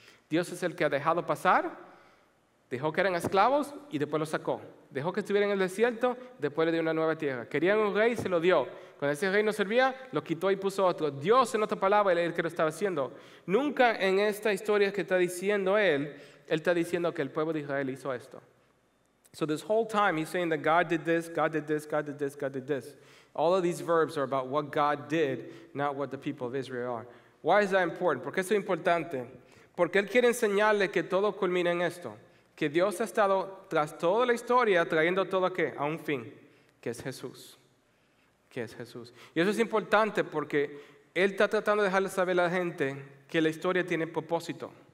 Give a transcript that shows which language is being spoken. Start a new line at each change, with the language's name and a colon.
Spanish: Dios es el que ha dejado pasar, dejó que eran esclavos y después los sacó. Dejó que estuvieran en el desierto, después le dio una nueva tierra. Querían un rey, se lo dio. Cuando ese rey no servía, lo quitó y puso otro. Dios, en otra palabra, es el que lo estaba haciendo. Nunca en esta historia que está diciendo Él está diciendo que el pueblo de Israel hizo esto.
English: So this whole time he's saying that God did this, God did this, God did this, God did this. All of these verbs are about what God did, not what the people of Israel are. Why is that important?
Spanish: ¿Por qué eso es importante? Porque Él quiere enseñarle que todo culmina en esto. Que Dios ha estado tras toda la historia trayendo todo a un fin, que es Jesús. Que es Jesús. Y eso es importante porque Él está tratando de dejarle saber a la gente que la historia tiene propósito.